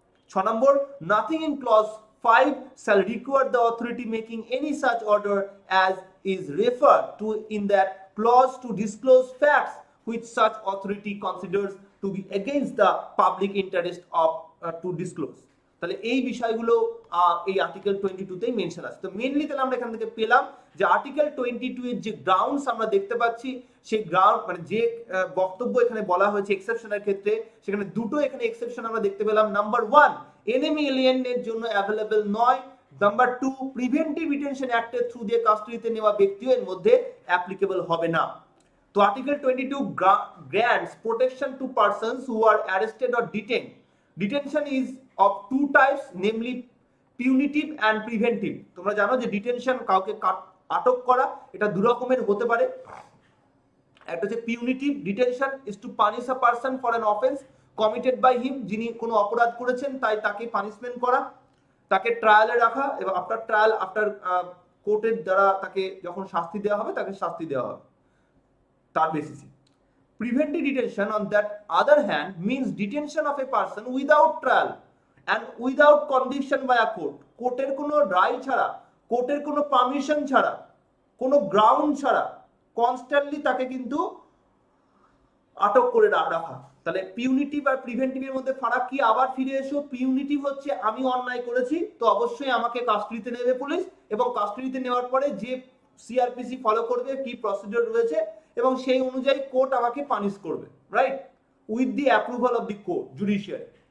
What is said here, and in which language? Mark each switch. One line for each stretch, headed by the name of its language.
English: 6 number, nothing in clause 5 shall require the authority making any such order as is referred to in that clause to disclose facts which such authority considers to be against the public interest of to disclose।
Bangla: তাহলে এই বিষয়গুলো এই article 22 তেই mention আছে। তো mainly তাহলে আমরা এখান থেকে পেলাম যে আর্টিকেল 22 এর যে গ্রাউন্ডস আমরা দেখতে পাচ্ছি, সেই গ্রাউন্ড মানে যে বক্তব্য এখানে বলা হয়েছে এক্সেপশনের ক্ষেত্রে, সেখানে দুটো এখানে এক্সেপশন আমরা দেখতে পেলাম। নাম্বার 1 এনিমি এলিয়েনের জন্য অ্যাভেলেবল নয়। নাম্বার 2 প্রিভেন্টিভ ডিটেনশন অ্যাক্টের থ্রু দিয়ে কাস্টাডিতে নেওয়া ব্যক্তিও এর মধ্যে অ্যাপ্লিকেবল হবে না।
English: তো article 22 grants protection to persons who are arrested or detained। Detention is of 2 types, namely punitive and preventive।
Bangla: তোমরা জানো যে ডিটেনশন, কাউকে আটক করা, এটা দু রকমের হতে পারে। একটা হচ্ছে
English: punitive detention is to punish a person for an offence committed by him,
Bangla: যিনি কোনো অপরাধ করেছেন তাই তাকে পানিশমেন্ট করা, তাকে ট্রায়ালে রাখা, এবং আফটার ট্রায়াল, আফটার কোর্টের দ্বারা তাকে যখন শাস্তি দেওয়া হবে তাকে শাস্তি দেওয়া হবে তার বেসিসে।
English: Preventive detention on that other hand means detention of a person without trial and without conviction by a court।
Bangla: কোর্টের কোনো রায় ছাড়া, কোর্টের কোনো পারমিশন ছাড়া, কোনো গ্রাউন্ড ছাড়া কনস্ট্যান্টলি তাকে কিন্তু আটক করে রাখা। তাহলে পিউনিটিভ আর প্রিভেন্টিভের মধ্যে ফারাক কি? আবার ফিরে এসো। পিউনিটিভ হচ্ছে আমি অন্যায় করেছি তো অবশ্যই আমাকে কাস্টাডিতে নেবে পুলিশ, এবং কাস্টাডিতে নেওয়ার পরে যে সিআরপিসি ফলো করবে, কি প্রসিডিউর রয়েছে, এবং সেই অনুযায়ী কোর্ট আমাকে পানিশ করবে, right,
English: with the approval of the court,
Bangla: judiciary.